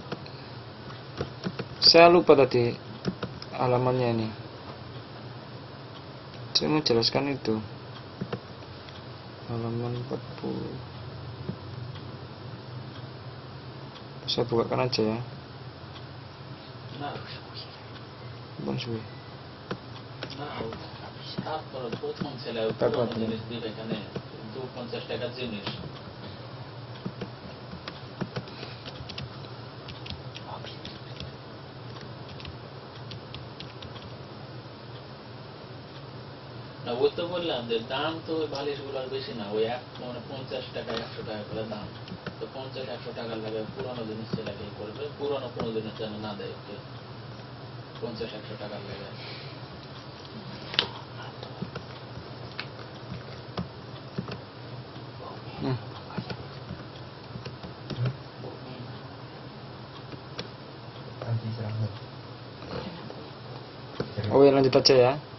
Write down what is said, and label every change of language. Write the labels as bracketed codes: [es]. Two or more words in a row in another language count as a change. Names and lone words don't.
[id] Saya lupa tadi halamannya ini. Saya mau jelaskan itu. Halaman 40. Saya bukakan aja ya. Bang Suwi. [bn] তারপর প্রথম ছেলে পুরনো জিনিস দিবে এখানে 250 টাকার জিনিস না ওই তো বললাম যে দাম তো ওই বালিশগুলোর বেশি না ওই 50 টাকা 100 টাকা করে দাম তো 50-100 টাকার লাগে পুরনো জিনিস ছেলেকে করবে পুরনো কোনো জিনিস যেন না দেয় 50-100 টাকার লাগে [id] Oh ya lanjut aja ya.